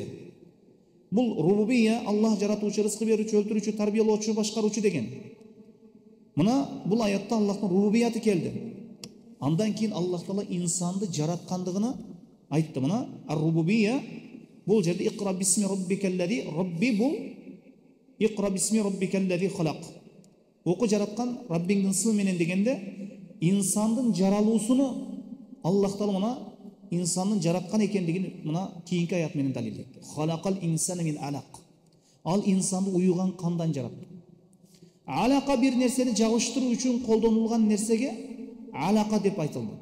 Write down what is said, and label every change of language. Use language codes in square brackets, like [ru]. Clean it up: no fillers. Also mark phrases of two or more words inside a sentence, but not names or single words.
[ky] Бул рубубия Аллах жаратуучу, рызкы берүүчү, өлтүрүүчү, тарбиялоочу, башкаруучу деген. Мына бул аятта Аллахтын рубубияты келди. Андан кийин Аллах Таала инсанды жараткандыгына айтты. Мына ар-рубубия бул жерде [ar] اقرأ باسم ربك الذي, [ky] рабби бул [ar] اقرأ باسم ربك الذي خلق. [ky] Оку жараткан Раббиңдин ысмы менен дегенде инсандын жаралуусуну Аллах Таала мына инсандын жараткан экендигин мына кийинки аят менен далилдейт. [ar] خلق الإنسان من علق. [ky] Ал инсанды уюган кандан жаратты. Алака бир нерсени жабыштыруу үчүн колдонулган нерсеге алака деп айтылат.